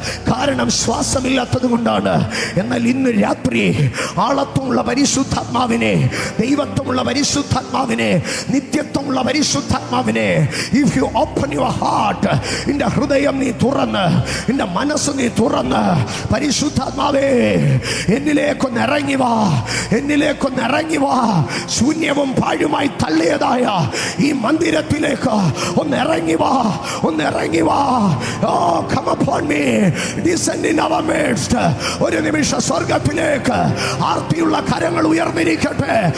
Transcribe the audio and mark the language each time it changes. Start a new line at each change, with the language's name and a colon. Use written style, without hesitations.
Malayalam: കാരണം ശ്വാസമില്ലാത്തത് കൊണ്ടാണ്. എന്നാൽ ഇന്ന് രാത്രി ആളത്വമുള്ള പരിശുദ്ധാത്മാവിനെ, ദൈവത്വമുള്ള പരിശുദ്ധാത്മാവിനെ, നിത്യത്വമുള്ള പരിശുദ്ധാത്മാവിനെ,
English: if you open your heart,
Malayalam: നിന്റെ ഹൃദയം നീ തുറന്ന്, നിന്റെ മനസ്സ് നീ തുറന്ന്, പരിശുദ്ധാത്മാവേ എന്നിലേക്കൊന്ന് ഇറങ്ങി വാ, എന്നിലേക്കൊന്ന് ഇറങ്ങി വാ. ശൂന്യവും പാഴുമായി തള്ളിയതായ ഈ മന്ദിരത്തിലേക്ക് ഒന്ന് ഇറങ്ങി വാ, ഒന്ന് ഇറങ്ങി വാ.
English: Oh, come upon me, descend in our midst.
Malayalam: ഒരു നിമിഷം സ്വർഗത്തിലേക്ക് ആർത്തിയുള്ള കരങ്ങൾ ഉയർന്നിരിക്കട്ടെ.